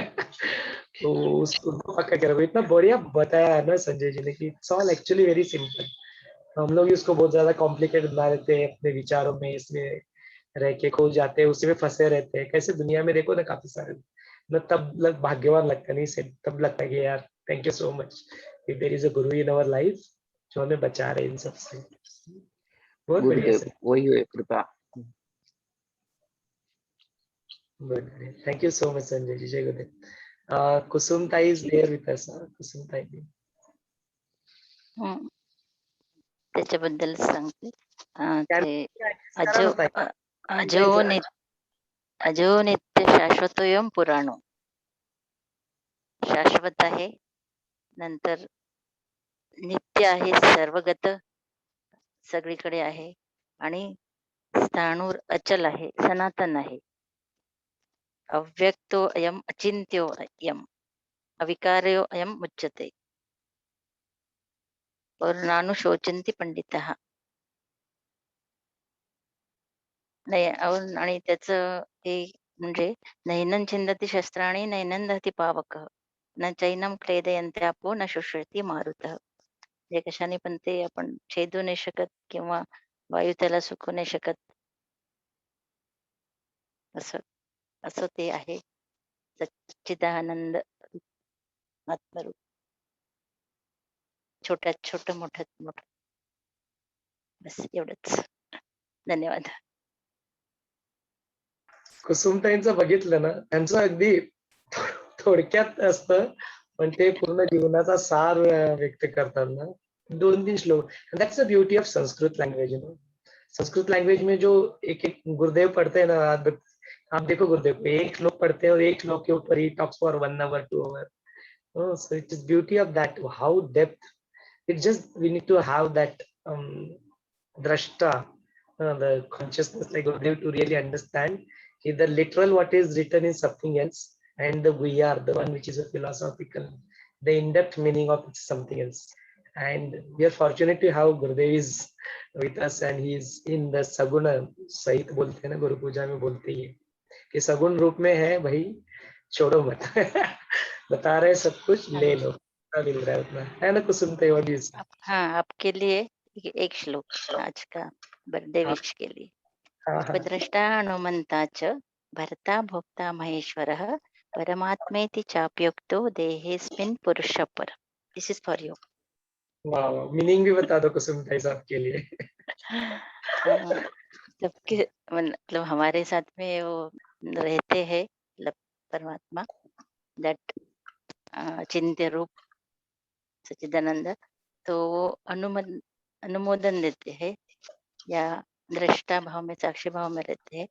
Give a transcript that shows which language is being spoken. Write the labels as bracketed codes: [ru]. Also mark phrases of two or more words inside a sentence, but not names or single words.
[hi] तो उसको पकड़ के रखो। इतना बढ़िया बताया है ना संजय जी ने कि [en] it's all actually very simple. [hi] हम लोग इसको बहुत ज्यादा कॉम्प्लिकेटेड बना देते हैं अपने विचारों में, इसमें रह के खो जाते हैं, उसी में फंसे रहते हैं। कैसे दुनिया में देखो ना, काफी सारे ना, तब भाग्यवान लगता नहीं से, तब लगता है कि यार [en] thank you so much, there is a guru in our life [hi] जो हमें बचा रहे इन सब से। बहुत बढ़िया गुरुदेव सर, वही है कृपा। बहुत बढ़िया, [en] thank you so much [hi] संजय जी, जय गुरुदेव। [en] Kusum Tai is there with us. Kusum Tai [mr] त्याच्याबद्दल सांगते. ते करा ना ताई। [sa] अजो नित्य शाश्वतोयम पुराणो, [mr] शाश्वत आहे, नंतर नित्य आहे, सर्वगत सगळीकडे आहे, आणि स्थाणूर अचल आहे, सनातन आहे, [sa] अव्यक्तो अयम अचिंत्यो अयम, अविकार्यो अयम उच्यते, वर्णानुशोचन्ति पंडितः. [mr] नाही आणि त्याचं हे म्हणजे [sa] नैनं छिंदती शस्त्राणि नैनं दहति पावकः, न चैनं क्लेदयन्ते आपो न शुष्यति मारुतः. [mr] जे कशाने पण ते आपण छेदू नाही शकत किंवा वायू त्याला सुकू नाही शकत, असं असं ते आहे सच्चिदानंद आत्मरूप. छोट्यात छोट, मोठ्यात मोठं. बस एवढंच. धन्यवाद. कुसुमताईंचं बघितलं ना, त्यांचं अगदी थोडक्यात असतं, पण ते पूर्ण जीवनाचा सार व्यक्त करतात ना, 2-3 श्लोक. [en] that's the beauty of Sanskrit language, you know. [hi] संस्कृत लैंग्वेज में जो एक एक गुरुदेव पढ़ते हैं ना, आप देखो गुरुदेव को एक श्लोक पढ़ते हैं और एक श्लोक के ऊपर ही [en] talks for 1 hour 2 hour. Oh, so it is beauty of that, how depth. It just, we need to have that drashta, the consciousness like Gurudev, to really understand the literal what is written is something else, and the we are the one which is a philosophical, the in-depth meaning of it is something else. And we are fortunate to have Gurudev is with us, and he is in the saguna [hi] सहित बोलते हैं ना, गुरु पूजा में बोलते ही है कि सगुण रूप में है भाई, छोड़ो मत। बता रहे सब कुछ ले लो, मिल रहा है उतना, है ना कुसुम तेवाली। हाँ, आपके लिए एक श्लोक आज का [en] birthday wish [hi] के लिए. [sa] उपद्रष्टा हनुमंता च भर्ता भोक्ता महेश्वरः, परमात्मेति चाप्युक्तो देहेस्मिन् पुरुषः परः. [en] This is for you. [hi] वाह, मीनिंग भी बता दो कुसुम ताई साहब के लिए। सबके मतलब हमारे साथ में वो रहते हैं, मतलब परमात्मा, दैट चिंत्य रूप सच्चिदानंद, तो वो अनुमोदन देते हैं या दृष्टा भाव में, साक्षी भाव में रहते हैं.